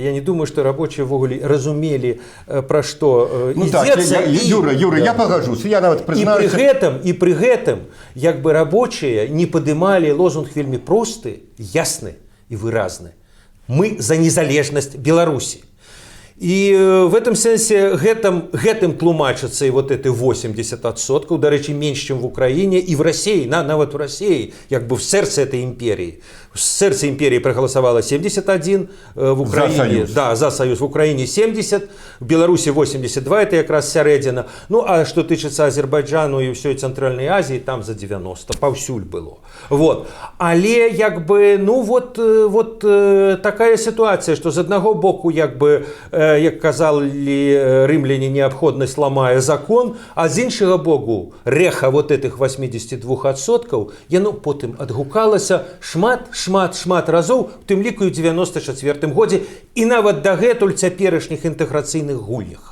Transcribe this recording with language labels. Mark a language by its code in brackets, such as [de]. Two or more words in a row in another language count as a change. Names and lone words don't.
[be] Я не думаю, што рабочие ввогуле разумелі, пра што ідзецца. Юра, я пагажуся, я нават прызнаюся. І пры гэтым, як бы рабочие не падымалі лозунг вельмі просты, ясны і выразны. Мы за незалежнасць Беларусі. І [ru] в этом [be] сэнсе гэтым тлумачыцца і [ru] вот эти [be] 80%, дарэчы, менш, чым в Украіне і в России, нават в России, як бы в сэрцы этой імперии. [ru] В сэрцы імперии проголосовало 71, в Украине, за Союз, в Украине 70, в Беларуси 82, это якраз сярэдзіна. [be] Ну, а что тычыцца Азербайджану і ўсёй Цэнтральнай Азии, там за 90, паўсюль было. [ru] Вот. [be] Але, як бы, ну, [ru] вот такая ситуация, что [be] з аднаго боку, як бы, як казалі рымляне, неабходнасць ламае закон, а з іншага боку рэха [ru] вот этих [be] 82%, яно потым адгукалася шмат разоў, у тым ліку і ў 94-м годзе, і нават дагэтуль цяперашніх інтэграцыйных гульнях.